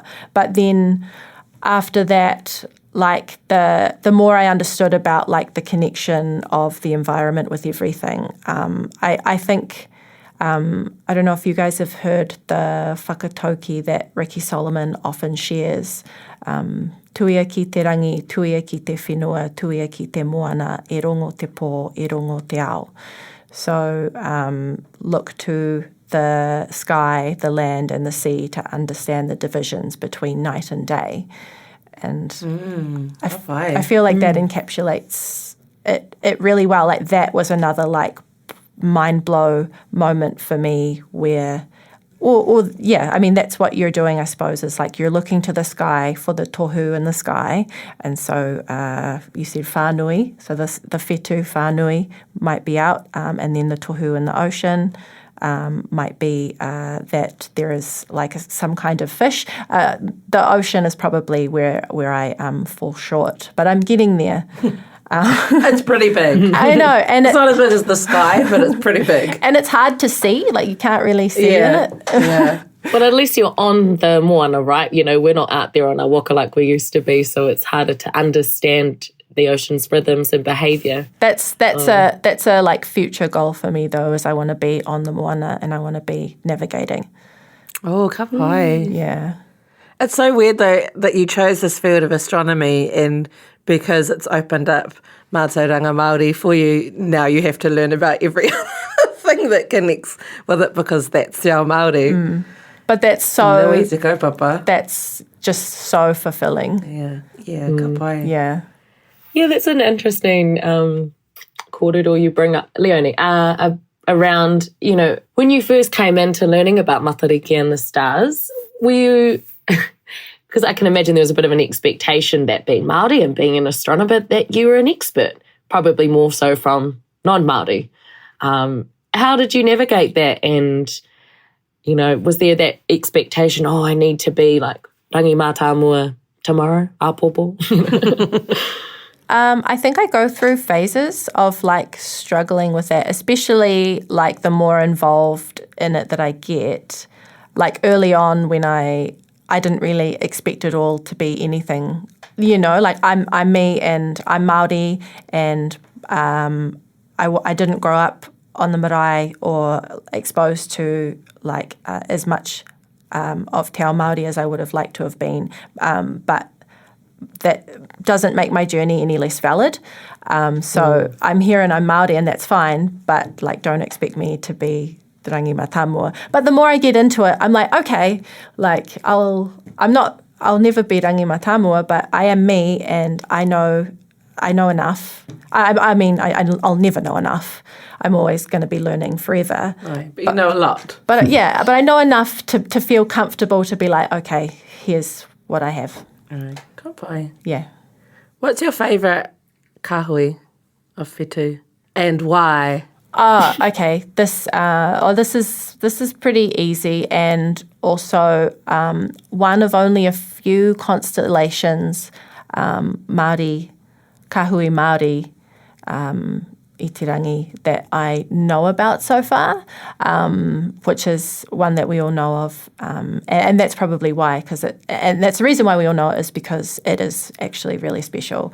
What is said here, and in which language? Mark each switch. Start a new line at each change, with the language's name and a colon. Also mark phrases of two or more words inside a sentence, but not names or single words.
English: But then after that, like the more I understood about like the connection of the environment with everything, I think, I don't know if you guys have heard the whakatauki that Ricky Solomon often shares.
Māori: Tuia ki te rangi, tuia ki te whenua, tuia ki te moana, e rongo te pō, e rongo te ao.
English: So look to the sky, the land and the sea to understand the divisions between night and day. And I feel like that encapsulates it really well. Like that was another like mind blow moment for me where, I mean, that's what you're doing, I suppose, is like you're looking to the sky for the tohu in the sky. And so you said whānui, so the
Māori: whetū whānui
English: might be out, and then the tohu in the ocean might be that there is like some kind of fish. The ocean is probably where I fall short, but I'm getting there. It's pretty big. I know. And it's not as big as the sky, but it's pretty big. And it's hard to see. Like, you can't really see in it. Yeah. But at least you're on the moana, right? You know, we're not out there on our waka like we used to be, so it's harder to understand the ocean's rhythms and behaviour. That's a like future goal for me, though, is I want to be on the moana and I want to be navigating.
Māori: Oh, ka pai.
English: Yeah. It's so weird, though, that you chose this field of astronomy, and because it's opened up
Māori: mātauranga Māori
English: for you, now you have to learn about every thing that connects with it because that's
Māori: te ao Māori.
English: But that's so... No easy kaupapa. That's just so fulfilling. Yeah,
Māori: ka pai.
English: Yeah. Yeah, that's an interesting kōrero you bring up, Leonie, around, you know, when you first came into learning about Matariki and the stars, were you... Because I can imagine there was a bit of an expectation that being Māori and being an astronomer that you were an expert, probably more so from non-Māori. How did you navigate that? And, you know, was there that expectation, I need to be like rangi mātāmua tomorrow, āpopo? I think I go through phases of like struggling with that, especially like the more involved in it that I get. Like early on when I didn't really expect it all to be anything, you know, like I'm me and I'm Māori, and I didn't grow up on the marae or exposed to like as much of
Māori: te ao Māori
English: as I would have liked to have been, but that doesn't make my journey any less valid. So I'm here and I'm Māori and that's fine, but like don't expect me to be rangi mātāmua. But the more I get into it, I'm like, okay, like I'll never be rangi mātāmua, but I am me and I know enough. I mean, I'll never know enough. I'm always going to be learning forever. Right, but you know a lot. But but I know enough to feel comfortable to be like, okay, here's what I have. All right,
Māori: ka pai.
English: Yeah. What's your favourite kahui of whetū and why? Okay. This is pretty easy, and also one of only a few constellations Māori,
Māori: kahui Māori, itirangi
English: that I know about so far, which is one that we all know of, and that's probably why, and that's the reason why we all know it is because it is actually really special.